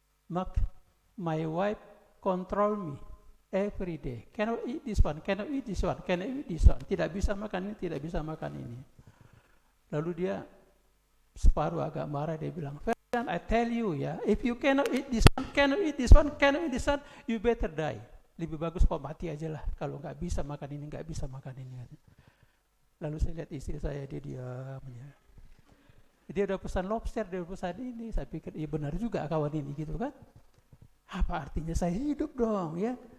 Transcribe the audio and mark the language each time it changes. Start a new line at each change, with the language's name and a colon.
English: Mark, my wife control me every day. Cannot eat this one, cannot eat this one, cannot eat this one.
Indonesian: Tidak bisa makan ini, tidak bisa makan ini. Lalu dia separuh agak marah, dia bilang,
English: "Ferdinand, I tell you ya, if you cannot eat this one, cannot eat this one, cannot eat this one, you better die.
Indonesian: Lebih bagus kau mati aja lah kalau nggak bisa makan ini, nggak bisa makan ini." Lalu saya lihat istri saya, dia diam ya. Dia udah pesan lobster, dia udah pesan ini. Saya pikir, iya benar juga kawan ini gitu kan. Apa artinya saya hidup dong ya.